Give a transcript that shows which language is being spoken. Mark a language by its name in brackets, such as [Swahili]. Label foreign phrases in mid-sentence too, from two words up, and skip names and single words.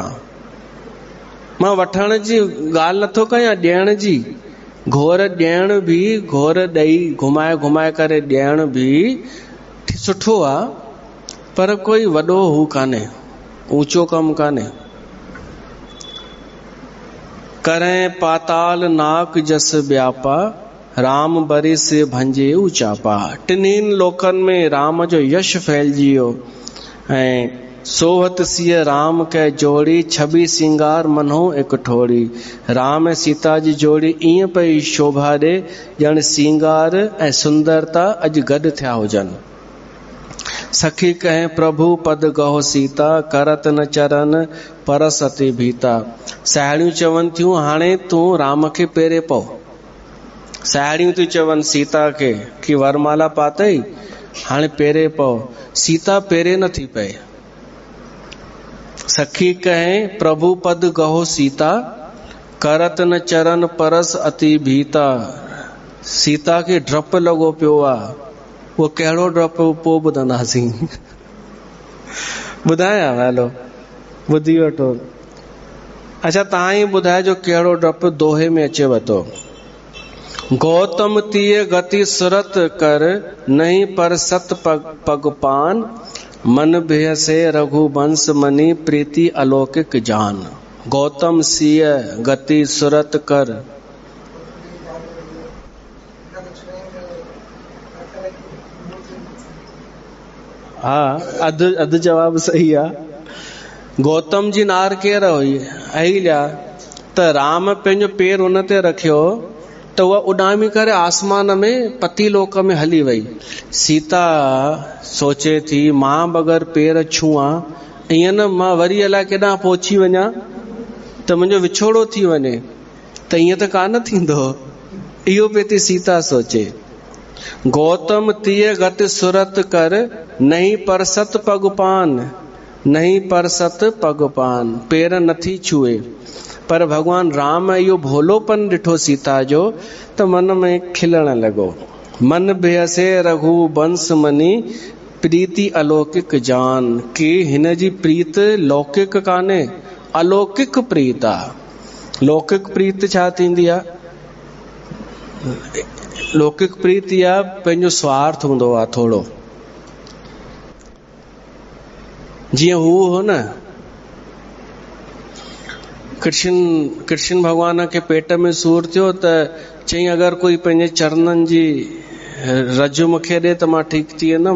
[Sindhi] मां वठण जी ॻाल्हि नथो कयां, ॾियण जी। घोर ॾियण बि, घोर ॾेई घुमाए घुमाए करे ॾियण बि सुठो आहे, पर कोई वॾो हू कान्हे, ऊंचो कमु कान्हे। [Awadhi] करें पाताल नाक जस व्यापा, राम बरी से भंजे ऊचापा। [Sindhi] टिन्हिनि लोकनि में राम जो यश फैलिजी वियो। [Awadhi] ऐं सोहत सिय राम कै जोड़ी, छबी सिंगार मनो एक ठोड़ी। [Sindhi] राम ऐं सीता जी जोड़ी ईअं पई शोभा ॾे, ॼण सिंगार ऐं सुंदरता अॼु गॾु थिया हुजनि। [Awadhi] सखी कहें प्रभु पद गहो सीता, करत न चरन परस अति भीता। [Sindhi] साहेड़ियूं चवनि थियूं हाणे तूं राम खे पेरे पओ। साहेड़ियूं थियूं चवनि सीता खे कि वरमाला पातई, हाणे पेरे पओ। सीता पेरे नथी पए। [Awadhi] सखी कहें प्रभु पद गहो सीता, करत न चरन परस अति भीता। [Sindhi] सीता खे डपु लॻो पियो आहे। वो कहिड़ो डपु पोइ ॿुधंदासीं। ॿुधायां हलो ॿुधी वठो। अच्छा तव्हां ई ॿुधाइजो कहिड़ो डपु दोहे में अचेव थो। [Awadhi] गौतम तीय गति सुरत कर, नहीं पर सत पग पान। मन भेसे रघुवंश मनी, प्रीति अलौकिक जान। गौतम सिय गति सुरत कर। [Sindhi] हाँ अधु जवाब सही आहे। गौतम जी नार केर हुई? अहिल्या। त राम पंहिंजो पेर उन ते रखियो त उहा उॾामी करे आसमान में पति लोक में हली वई। सीता सोचे थी मां बग़ैर पेर छुआ ईअं न मां वरी अलाए केॾां पहुची वञा त मुंहिंजो विछोड़ो थी वञे, त ईअं त कान थींदो। इहो पई थी सीता सोचे। [Awadhi] गौतम तीय गति सुरत कर नहीं परसत पगपान, नहीं परसत पगपान, [Sindhi] पेर नथी छुए। पर भगवान राम इहो भोलोपन ॾिठो सीता जो त मन में खिलण लॻो। [Awadhi] मन बेहसे रघु बंस मनी प्रीति अलौकिक जान, [Sindhi] कि हिन जी प्रीत लौकिक कान्हे, अलौकिक प्रीत आहे। लौकिक प्रीत छा थींदी आहे? लौकिक प्रीत या पंहिंजो स्वार्थ हूंदो आहे थोरो। जीअं हू हो न, कृष्ण भगवान खे पेट में सूर थियो त चईं अगरि कोई पंहिंजे चरणनि जी रज मूंखे ॾे त मां ठीकु थी वेंदुमि।